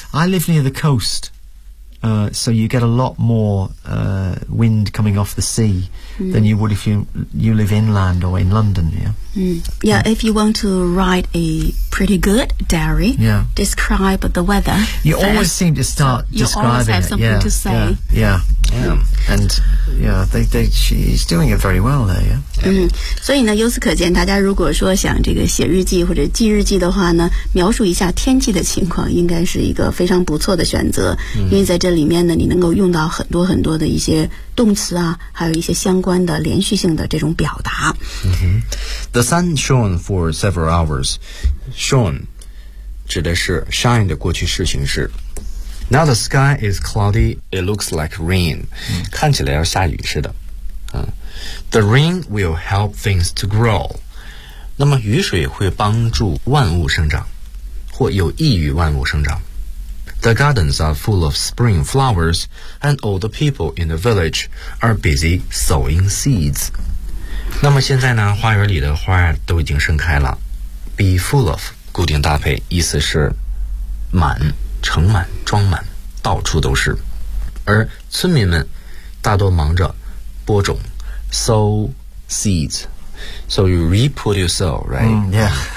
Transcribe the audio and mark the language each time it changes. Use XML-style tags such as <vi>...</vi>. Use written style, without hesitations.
<en>I live near the coast, so you get a lot more wind coming off the sea than you would if you live inland or in London, yeah? Mm. Yeah, if you want to write a pretty good diary, describe the weather. You always seem to start describing it. You always have something to say. Yeah. Yeah. And, yeah, she's doing it very well there, yeah.</en> <zh>所以呢由此可见大家如果说想这个写日记或者记日记的话呢描述一下天气的情况应该是一个非常不错的选择。因为在这里面呢你能够用到很多很多的一些动词啊还有一些相关的连续性的这种表达。</zh> <en>The sun shone for several hours.</en> <zh>Shone 指的是 shine 的过去式形式。</zh> <en>Now the sky is cloudy. It looks like rain.</en> <zh>看起来要下雨似的。</zh> <en>The rain will help things to grow.</en> <zh>那么雨水会帮助万物生长或有益于万物生长。</zh> <en>The gardens are full of spring flowers and all the people in the village are busy sowing seeds.</en> <zh>那么现在呢花园里的花都已经盛开了 Be full of 固定搭配意思是满盛满装满到处都是而村民们大多忙着播种</zh> <en>Sow seeds So you reproduce right?</en>